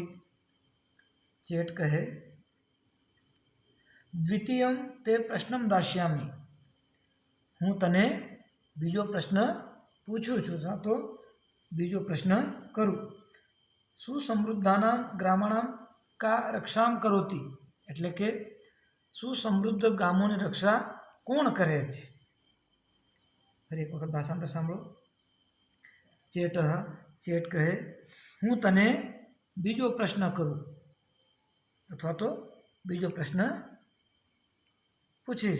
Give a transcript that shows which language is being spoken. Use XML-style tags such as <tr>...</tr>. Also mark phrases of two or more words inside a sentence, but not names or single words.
<gu>ચેટ કહે</gu> <sa>द्वितीयं ते प्रश्नं दास्यामि,</sa> <gu>હું તને બીજો પ્રશ્ન પૂછું છું તો બીજો પ્રશ્ન કરું।</gu> <sa>सुसमृद्धानां ग्रामाणां का रक्षां करोति</sa> <gu>એટલે કે સુસમૃદ્ધ ગામોની રક્ષા કોણ કરે છે। ફરી એક વખત ભાષાંતર સાંભળો। ચેટઃ ચેટ કહે હું તને બીજો પ્રશ્ન કરું અથવા તો બીજો પ્રશ્ન પૂછીશ।</gu>